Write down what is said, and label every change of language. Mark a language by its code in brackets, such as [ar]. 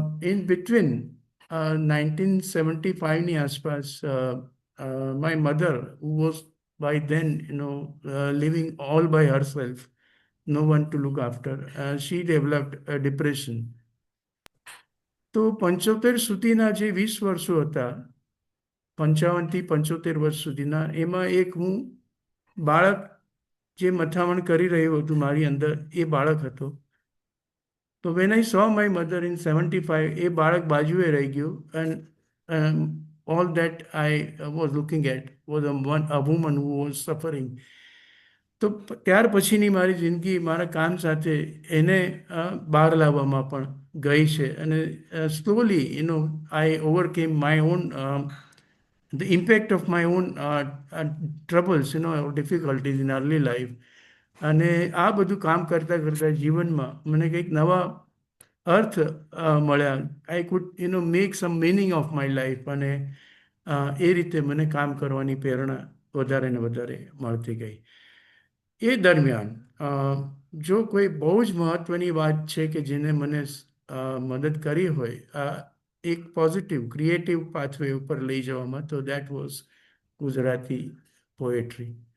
[en] In between [gu] 1975ની આસપાસ [en] my mother, who was by then living all by herself, no one to look after, she developed a depression. [gu] તો 75 સુધીના જે 20 વર્ષો હતા, 55થી 75 વર્ષ સુધીના, એમાં એક હું બાળક જે મથામણ કરી રહ્યું હતું મારી અંદર, એ બાળક હતો. [en] તો when I saw my mother in 75, [gu] એ બાળક બાજુએ રહી ગયું. [en] And all that I was looking at was a woman who was suffering. [gu] તો ત્યાર પછીની મારી જિંદગી મારા કામ સાથે એને બહાર લાવવામાં પણ ગઈ છે. [en] અને slowly I overcame my own the impact of my own troubles, difficulties in early life. [gu] અને આ બધું કામ કરતાં કરતાં જીવનમાં મને કંઈક નવા અર્થ મળ્યા. [en] I could make some meaning of my life. [gu] અને એ રીતે મને કામ કરવાની પ્રેરણા વધારે ને વધારે મળતી ગઈ. એ દરમિયાન જો કોઈ બહુ જ મહત્ત્વની વાત છે કે જેને મને મદદ કરી હોય એક પોઝિટિવ ક્રિએટિવ પાથવે ઉપર લઈ જવામાં, તો [en] That was Gujarati poetry.